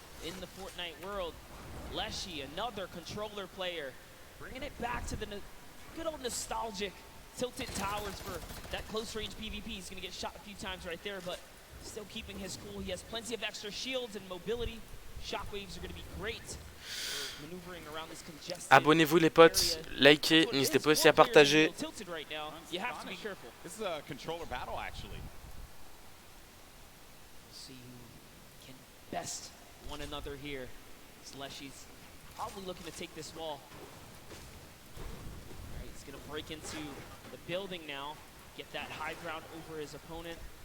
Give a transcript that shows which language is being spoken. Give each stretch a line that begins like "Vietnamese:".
English: here in the Fortnite world. Leshy, another controller player, bringing it back to the good old nostalgic tilted towers for that close range PvP. He's going to get shot a few times right there, but still keeping his cool. He has plenty of extra shields and mobility. Shockwaves are going to be great for maneuvering around this congested.
French: Abonnez-vous les potes, likez, n'hésitez pas aussi à partager.
English: Tilted right now. You have to be careful. This is a controller battle, actually. See who can best one another here. Leshy's probably looking to take this wall. All right, he's going to break into the building now, get that high ground over his opponent.